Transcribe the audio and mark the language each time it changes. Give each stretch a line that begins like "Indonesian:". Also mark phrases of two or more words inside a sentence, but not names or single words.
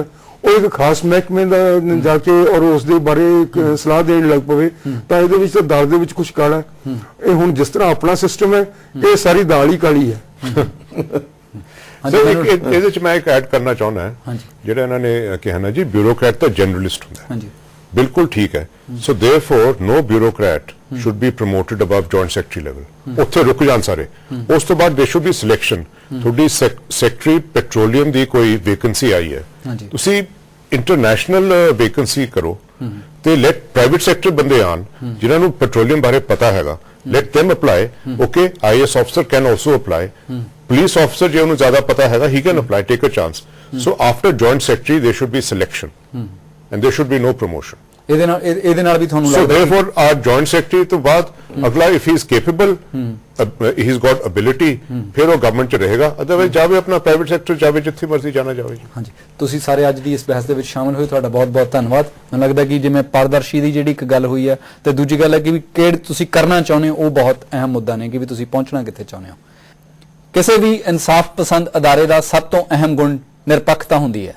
Punjabi: ਉਹ ਇੱਕ ਖਾਸ ਮਹਿਕਮੇ ਦਾ ਜਾ ਕੇ ਔਰ ਉਸ ਦੇ ਬਾਰੇ ਸਲਾਹ ਦੇਣ ਲੱਗ ਪਵੇ ਤਾਂ ਇਹਦੇ ਵਿੱਚ ਤਾਂ ਦਾਲ ਦੇ ਵਿੱਚ ਕੁਝ ਕਾਲਾ ਹੈ। ਇਹ ਹੁਣ ਜਿਸ ਤਰ੍ਹਾਂ ਆਪਣਾ ਸਿਸਟਮ ਹੈ, ਇਹ ਸਾਰੀ ਦਾਲ ਹੀ ਕਾਲੀ ਹੈ। ਇਹਦੇ ਚ ਮੈਂ ਇੱਕ ਐਡ ਕਰਨਾ ਚਾਹੁੰਦਾ, ਜਿਹੜਾ ਇਹਨਾਂ ਨੇ ਕਿਹਾ ਨਾ ਜੀ ਬਿਊਰੋਕਰੈਟ ਤਾਂ ਜਰਨਲਿਸਟ ਹੁੰਦਾ ਹੈ, ਬਿਲਕੁਲ ਠੀਕ ਹੈ।
English: so therefore no bureaucrat should be promoted above joint secretary level,
Punjabi: ਉੱਥੇ ਰੁਕ ਜਾਣ ਸਾਰੇ। ਉਸ ਤੋਂ ਬਾਅਦ
English: there should be selection।
Punjabi: ਤੁਹਾਡੀ
English: secretary petroleum
Punjabi: ਦੀ ਕੋਈ ਵੈਕੈਂਸੀ ਆਈ ਹੈ, ਤੁਸੀਂ
English: international vacancy
Punjabi: ਕਰੋ ਤੇ
English: let private sector
Punjabi: ਬੰਦੇ ਆਣ ਜਿਨ੍ਹਾਂ ਨੂੰ ਪੈਟਰੋਲੀਅਮ ਬਾਰੇ ਪਤਾ ਹੈਗਾ,
English: let them apply। okay, IAS officer can also apply, police officer
Punjabi: ਜੇ ਉਹਨੂੰ ਜ਼ਿਆਦਾ ਪਤਾ ਹੈਗਾ,
English: he can apply, take a chance। so after joint secretary there should be selection and there should be no promotion।
Punjabi: ਇਹਦੇ ਨਾਲ ਵੀ ਤੁਹਾਨੂੰ
English: ਲੱਗਦਾ so therefore our joint secretary
Punjabi: ਤੋਂ ਬਾਅਦ ਅਗਲਾ
English: if he is capable, he's got ability,
Punjabi: ਫਿਰ ਉਹ ਗਵਰਨਮੈਂਟ ਚ ਰਹੇਗਾ, ਅਦਰਵਾਈਜ਼ ਜਾਵੇ ਆਪਣਾ
English: private sector
Punjabi: ਜਾਵੇ, ਜਿੱਥੇ ਮਰਜ਼ੀ ਜਾਣਾ ਜਾਵੇ। ਹਾਂਜੀ, ਤੁਸੀਂ ਸਾਰੇ ਅੱਜ ਦੀ ਇਸ ਬਹਿਸ ਦੇ ਵਿੱਚ ਸ਼ਾਮਲ ਹੋਏ, ਤੁਹਾਡਾ ਬਹੁਤ ਬਹੁਤ ਧੰਨਵਾਦ। ਮੈਨੂੰ ਲੱਗਦਾ ਕਿ ਜਿਵੇਂ ਪਾਰਦਰਸ਼ੀ ਦੀ ਜਿਹੜੀ ਇੱਕ ਗੱਲ ਹੋਈ ਹੈ, ਤੇ ਦੂਜੀ ਗੱਲ ਹੈ ਕਿ ਵੀ ਕਿਹੜੇ ਤੁਸੀਂ ਕਰਨਾ ਚਾਹੁੰਦੇ ਹੋ, ਉਹ ਬਹੁਤ ਅਹਿਮ ਮੁੱਦਾ ਨੇ ਕਿ ਵੀ ਤੁਸੀਂ ਪਹੁੰਚਣਾ ਕਿੱਥੇ ਚਾਹੁੰਦੇ ਹੋ। ਕਿਸੇ ਵੀ ਇਨਸਾਫ ਪਸੰਦ ਅਦਾਰੇ ਦਾ ਸਭ ਤੋਂ ਅਹਿਮ ਗੁਣ ਨਿਰਪੱਖਤਾ ਹੁੰਦੀ ਹੈ।